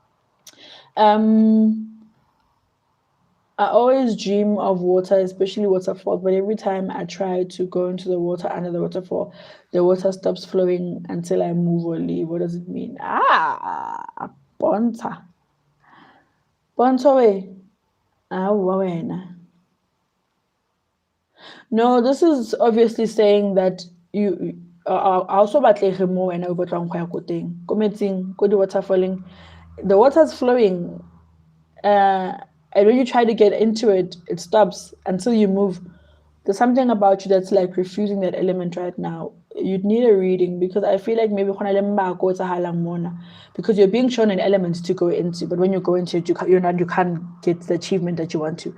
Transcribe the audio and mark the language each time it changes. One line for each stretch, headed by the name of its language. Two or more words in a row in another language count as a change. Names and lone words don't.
English: I always dream of water, especially waterfall, but every time I try to go into the water under the waterfall, the water stops flowing until I move or leave. What does it mean? Bonta.
Tswana: Bonta way.
English: No, this is obviously saying that you also
Tswana: batlege mo wena o batlang go ya ko teng ko metsing ko di waterfalling,
English: the water's flowing, and when you try to get into it, it stops until you move. There's something about you that's like refusing that element right now. You'd need a reading, because I feel like maybe because you're being shown an element to go into, but when you go into it, you can't get the achievement that you want to.